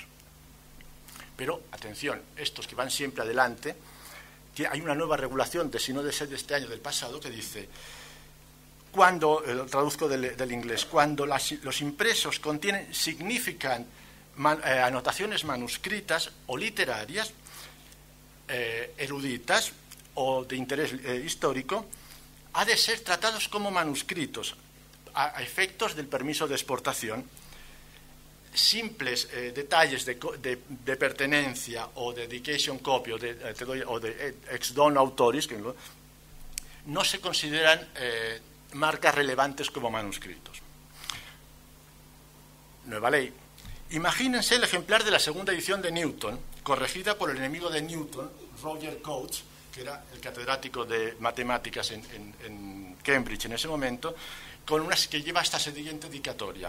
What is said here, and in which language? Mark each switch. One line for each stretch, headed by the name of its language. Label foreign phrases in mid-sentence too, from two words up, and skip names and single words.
Spanish: Pero, atención, estos que van siempre adelante, que hay una nueva regulación, si no de este año, del pasado, que dice: cuando, lo traduzco del inglés, cuando los impresos significan anotaciones manuscritas o literarias, eruditas o de interés histórico, ha de ser tratados como manuscritos a efectos del permiso de exportación. Simples detalles de pertenencia o de
English: dedication copy
Spanish: o de
Latin: ex dono autoris
Spanish: que no se consideran marcas relevantes como manuscritos. Nueva ley. Imagínense el ejemplar de la segunda edición de Newton, corregida por el enemigo de Newton, Roger Coates, que era el catedrático de matemáticas en Cambridge en ese momento, que lleva esta siguiente dedicatoria.